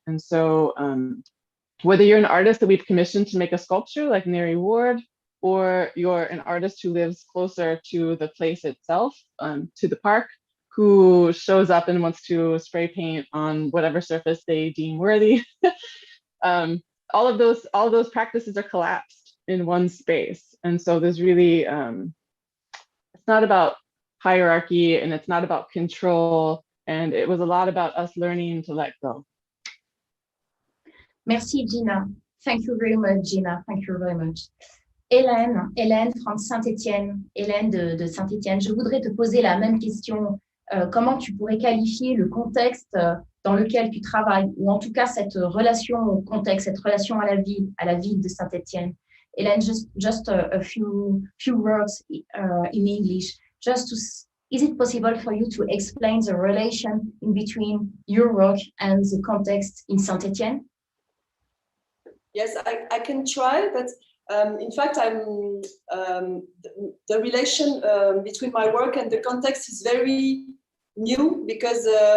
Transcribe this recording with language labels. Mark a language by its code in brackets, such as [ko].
[en] And so whether you're an artist that we've commissioned to make a sculpture like Neri Ward, or you're an artist who lives closer to the place itself, to the park, who shows up and wants to spray paint on whatever surface they deem worthy, all of those practices are collapsed in one space. And so there's really, it's not about hierarchy, and it's not about control, and it was a lot about us learning to let go. [fr] Merci, Gina. [en] Thank you very much, Gina. Thank you very much. [fr] Hélène from Saint-Étienne, Hélène de Saint-Étienne, je voudrais te poser la même question. Comment tu pourrais qualifier le contexte dans lequel tu travailles, ou en tout cas cette relation au contexte, cette relation à la ville de Saint-Étienne? [en] Hélène, just a few words in English. Is it possible for you to explain the relation in between your work and the context in Saint-Étienne? Yes, I can try, but in fact, the relation between my work and the context is very new, because